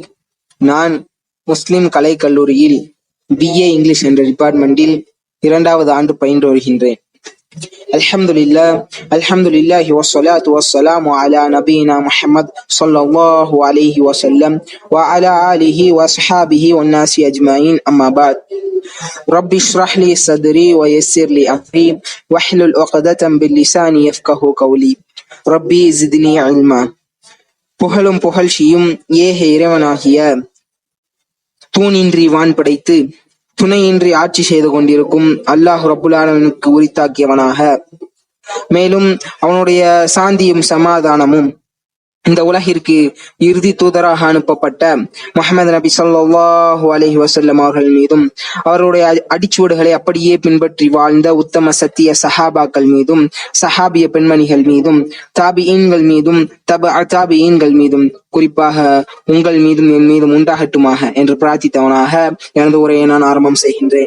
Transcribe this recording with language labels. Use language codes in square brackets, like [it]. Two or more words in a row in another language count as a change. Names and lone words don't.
[ta] நான் முஸ்லிம் கலைக்கல்லூரியில் [en] BA English [ta] என்ற டிபார்ட்மெண்டில் 2வது ஆண்டு பயின்று வருகின்றேன். [ar] الحمد لله والصلاة والسلام على نبينا محمد صلى الله عليه وسلم و على آله وأصحابه والناس أجمعين. أما بعد. رب اشرح لي صدري ويسر لي أمري واحلل عقدة من لساني يفقهوا قولي ربي زدني علما. [ta] புகழும் புகழ்ச்சியும் ஏக இறைவனாகிய தூணின்றி வான் படைத்து துணையின்றி ஆட்சி செய்து கொண்டிருக்கும் [ar] الله رب العالمين [ta] உரித்தாக்கியவனாக, மேலும் அவனுடைய சாந்தியும் சமாதானமும் இந்த உலகிற்கு இறுதி தூதராக அனுப்பப்பட்ட முஹம்மது நபி [ar] صلى الله عليه وسلم [ta] அவர்கள் மீதும், அவருடைய அடிச்சுவடுகளை அப்படியே பின்பற்றி வாழ்ந்த உத்தம சத்திய சஹாபாக்கள் மீதும், சஹாபிய பெண்மணிகள் மீதும், தாபிஈன்கள் மீதும், தாபிஈன்கள் மீதும், குறிப்பாக உங்கள் மீதும் என் மீதும் உண்டாகட்டுமாக என்று பிரார்த்தித்தவனாக எனது உரையை நான் ஆரம்பம் செய்கின்றேன்.